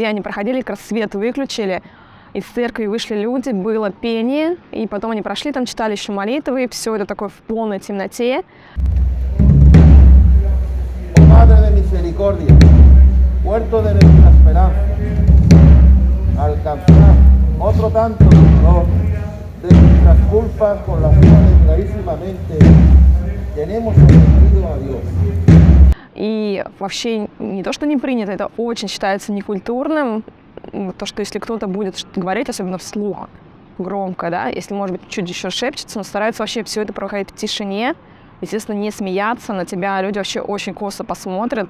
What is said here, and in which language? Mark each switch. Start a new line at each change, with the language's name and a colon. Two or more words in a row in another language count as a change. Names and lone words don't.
Russian: они проходили, как раз свет выключили, из церкви вышли люди, было пение, и потом они прошли, там читали еще молитвы, и все это такое в полной темноте.
Spanish: Madre de misericordia, puerto de nuestra esperanza, alcanzar otro tanto dolor de nuestras culpas con las cuales gravísimamente tenemos ofendido a Dios.
Russian: И вообще не то, что не принято, это очень считается некультурным. То, что если кто-то будет что-то говорить, особенно вслух, громко, да, если, может быть, чуть еще шепчется, но стараются вообще все это проходить в тишине. Естественно, не смеяться, на тебя люди вообще очень косо посмотрят.